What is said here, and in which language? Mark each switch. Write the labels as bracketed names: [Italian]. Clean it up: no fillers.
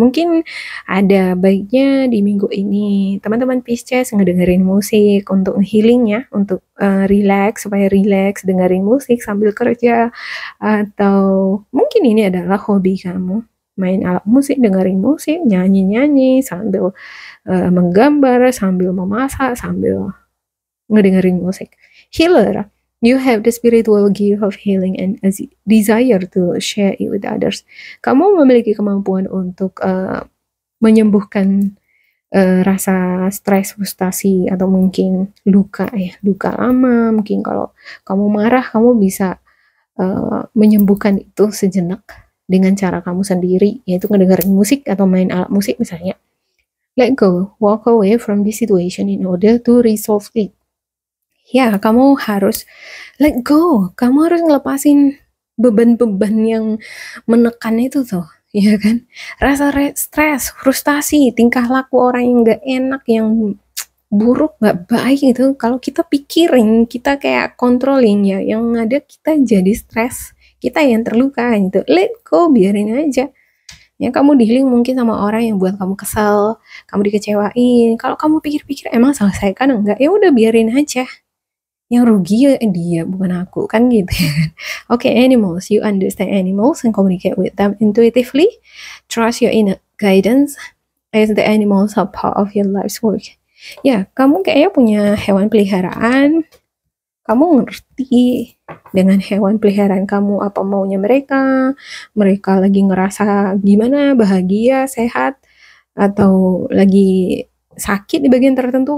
[Indonesian] Mungkin ada baiknya di minggu ini teman-teman Pisces ngedengerin musik untuk healing ya, untuk relax, supaya relax, dengerin musik sambil kerja, atau mungkin ini adalah hobi kamu, main alat musik, dengerin musik, nyanyi-nyanyi sambil menggambar, sambil memasak, sambil ngedengerin musik. [English] Healer, you have the spiritual gift of healing and a desire to share it with others. [Indonesian] Kamu memiliki kemampuan untuk menyembuhkan rasa stres, frustasi, atau mungkin luka ya, luka lama. Mungkin kalau kamu marah, kamu bisa menyembuhkan itu sejenak dengan cara kamu sendiri, yaitu ngedengerin musik atau main alat musik misalnya. [English] Let go, walk away from this situation in order to resolve it. [Indonesian] Ya, kamu harus [English] let go. [Indonesian] Kamu harus ngelepasin beban-beban yang menekan itu tuh, ya kan? Rasa stres, frustasi, tingkah laku orang yang gak enak, yang buruk, gak baik itu. Kalau kita pikirin, kita kayak controlling ya, yang ada kita jadi stres, kita yang terluka gitu. [English] Let go, [Indonesian] biarin aja. Ya, kamu dealing mungkin sama orang yang buat kamu kesal, kamu dikecewain. Kalau kamu pikir-pikir emang selesaikan enggak, ya udah biarin aja. Yang rugi ya dia, bukan aku, kan gitu ya. [English] Oke, animals, you understand animals and communicate with them intuitively. Trust your inner guidance as the animals are part of your life's work. [Indonesian] Ya, kamu kayaknya punya hewan peliharaan. Kamu ngerti dengan hewan peliharaan kamu apa maunya mereka lagi ngerasa gimana, bahagia, sehat, atau lagi sakit di bagian tertentu.